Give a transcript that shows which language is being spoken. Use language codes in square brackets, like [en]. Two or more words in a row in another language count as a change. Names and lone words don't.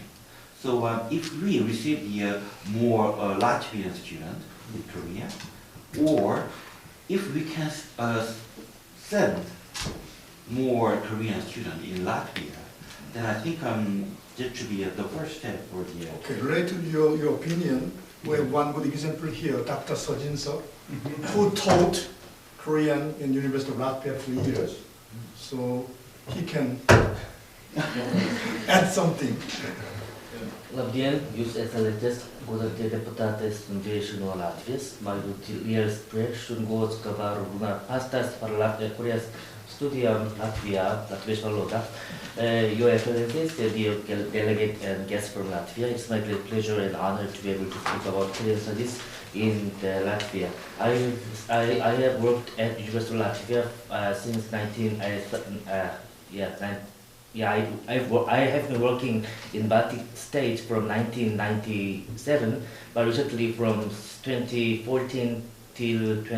[en] So if we receive the more Latvian students in Korea, or if we can send more Korean students in Latvia, then I think that should be the first step for the... Okay, related to your opinion, we have one good example here, Dr. Sojin Seok, who taught Korean in University of Latvia for years. So he can add something. [lv] Labdien, jūs esat godātie deputātes un vieši no Latvijas. Man būtu liels prieks un gods, ka varu runāt pastāst par Korejas studijām Latvijā, latviešu valodā. [en] Your Excellencies, dear delegate and guests from Latvia, it's my great pleasure and honor to be able to speak about Korean studies in Latvia. I have worked at University of Latvia since I have been working in Baltic states from 1997, but recently from 2014 till